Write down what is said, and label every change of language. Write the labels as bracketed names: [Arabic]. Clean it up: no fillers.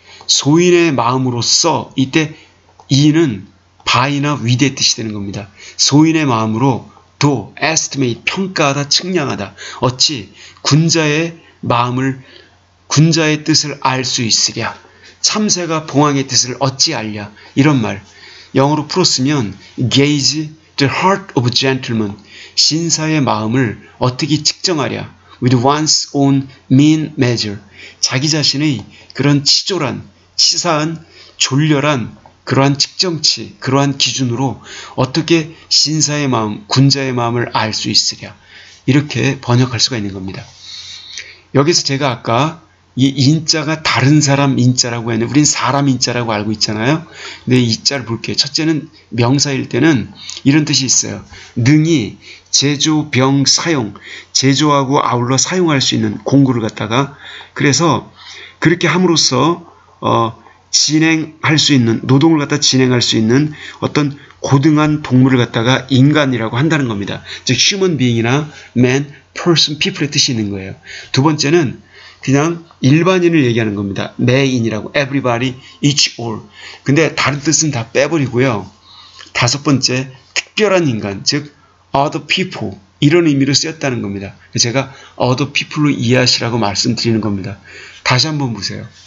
[Korean] 소인의 마음으로써, 이때 이는 바이나 위대의 뜻이 되는 겁니다. 소인의 마음으로 도, estimate, 평가하다, 측량하다. 어찌 군자의 마음을, 군자의 뜻을 알 수 있으랴. 참새가 봉황의 뜻을 어찌 알랴. 이런 말. 영어로 풀었으면 [English] gauge the heart of a gentleman. [Korean] 신사의 마음을 어떻게 측정하랴. [English] with one's own mean measure. [Korean] 자기 자신의 그런 치졸한, 치사한, 졸렬한 그러한 측정치, 그러한 기준으로 어떻게 신사의 마음, 군자의 마음을 알 수 있으랴. 이렇게 번역할 수가 있는 겁니다. 여기서 제가 아까 이 인자가 다른 사람 인자라고 했는데 우린 사람 인자라고 알고 있잖아요. 근데 이 자를 볼게요. 첫째는 명사일 때는 이런 뜻이 있어요. 능히 제조, 병, 사용, 제조하고 아울러 사용할 수 있는 공구를 갖다가, 그래서 그렇게 함으로써 진행할 수 있는, 노동을 갖다 진행할 수 있는 어떤 고등한 동물을 갖다가 인간이라고 한다는 겁니다. 즉 human being이나 man, person, people의 뜻이 있는 거예요. 두 번째는 그냥 일반인을 얘기하는 겁니다. 매인이라고, [English] everybody, each, all. [Korean] 근데 다른 뜻은 다 빼버리고요. 다섯 번째, 특별한 인간, 즉 [English] other people, [Korean] 이런 의미로 쓰였다는 겁니다. 제가 [English] other people [Korean] 로 이해하시라고 말씀드리는 겁니다. 다시 한번 보세요.